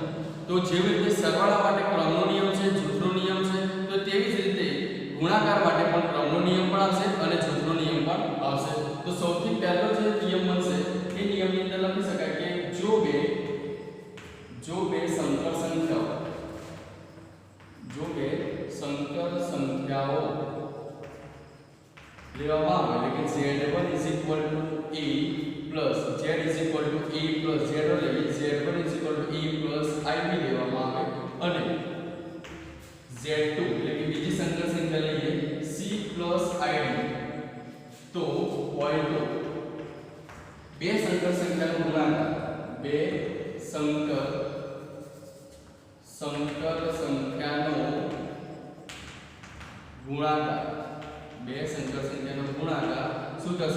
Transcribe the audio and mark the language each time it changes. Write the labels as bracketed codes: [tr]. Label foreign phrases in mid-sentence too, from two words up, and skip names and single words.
[gu] તો જેવી રીતે સરવાળા માટે ક્રમનો નિયમ છે, જૂથનો નિયમ છે, તો તેવી જ રીતે ગુણાકાર માટે પણ ક્રમનો નિયમ પણ આવશે અને જૂથનો નિયમ પણ આવશે. તો સૌથી પહેલો જે નિયમ બનશે એ નિયમની અંદર લખી શકાય કે જો બે સંકર સંખ્યાઓ લેવામાં આવે એટલે કે z1 a z a z લઈએ, z1 a ib લેવામાં આવે અને z2 એટલે કે બીજી સંકર સંખ્યા લઈએ c id, તો હોય તો બે સંકર સંખ્યાનો ગુણાકાર, બે સંકર સંખ્યાનો ગુણાકાર, બે સંકર સંખ્યાનો ગુણાકાર શું થશે?